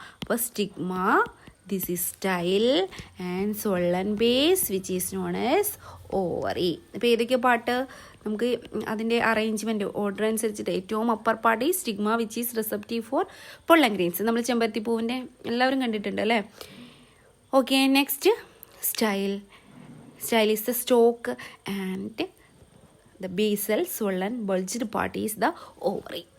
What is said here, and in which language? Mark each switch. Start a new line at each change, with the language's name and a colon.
English: അപ്പോൾ stigma, this is style, and swollen base which is known as ovary.
Malayalam: അപ്പോൾ ഏതൊക്കെ part നമുക്ക് അതിൻ്റെ അറേഞ്ച്മെൻറ്റ് ഓർഡർ അനുസരിച്ചിട്ട് ഏറ്റവും
English: Upper part ഈ stigma which is receptive for pollen grains.
Malayalam: നമ്മൾ ചെമ്പരത്തിപ്പൂവിൻ്റെ എല്ലാവരും കണ്ടിട്ടുണ്ട് അല്ലേ.
English: Okay, next style. Style is the stalk and the basal swollen bulged part is the ovary.